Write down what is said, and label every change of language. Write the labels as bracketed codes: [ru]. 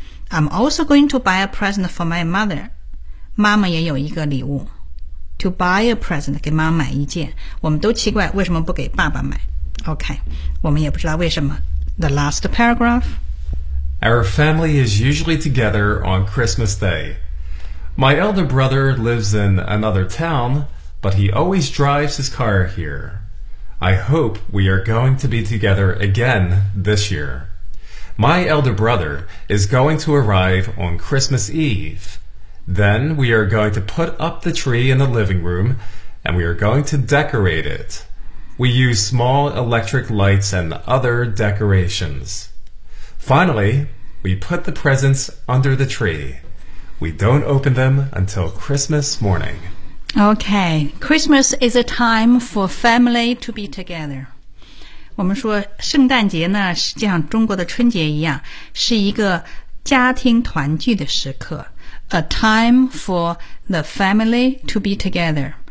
[en] I'm also going to buy a present for my mother. [zh] 妈妈也有一个礼物。 [en] To buy a present, [zh] 给妈妈买一件。我们都奇怪为什么不给爸爸买。OK, 我们也不知道为什么。 [en] The last paragraph. Our family is usually together on Christmas Day. My elder brother lives in another town, but he always drives his car here. I hope we are going to be together again this year. My elder brother is going to arrive on Christmas Eve. Then we are going to put up the tree in the living room, and we are going to decorate it. We use small electric lights and other decorations. Finally, we put the presents under the tree. We don't open them until Christmas morning. Okay, Christmas is a time for family to be together. [zh] 我们说圣诞节呢，实际上中国的春节一样，是一个家庭团聚的时刻。 [en] A time for the family to be together.